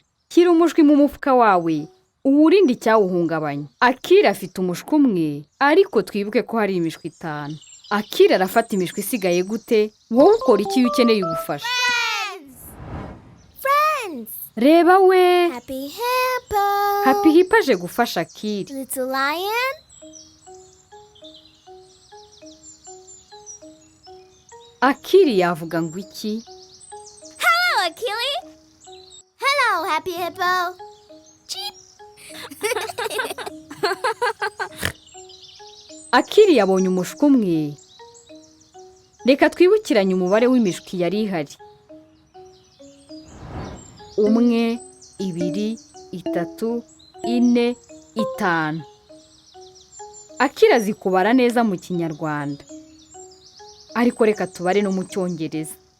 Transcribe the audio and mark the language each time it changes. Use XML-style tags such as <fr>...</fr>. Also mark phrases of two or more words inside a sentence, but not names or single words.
<rw>Shyira umushwi mu mufuka wawe, uwurinde icyawuhungabanya. Akili afite umushwi umwe, ariko twibuke ko hari imishwi 5. Akili arafata imishwi isigaye gute? Wowe ukora iki iyo ukeneye ubufasha?</rw> <en>Friends.</en> <rw>Reba we,</rw> <en>Happy hippo.</en> <rw>Happy Hippo aje gufasha Akili.</rw> <en>Little lion.</en> <rw>Akili yavuga ngo iki?</rw> <en>Hello, Akili. Hello, Happy Hippo. Cheep.</en> <rw>Akili yabonye umushwi umwe. Reka twibukiranye umubare w'imishwi yari ihari. 1, 2, 3, 4, 5. Akili azi kubara neza mu Kinyarwanda, ariko reka tubare no mu Cyongereza.</rw>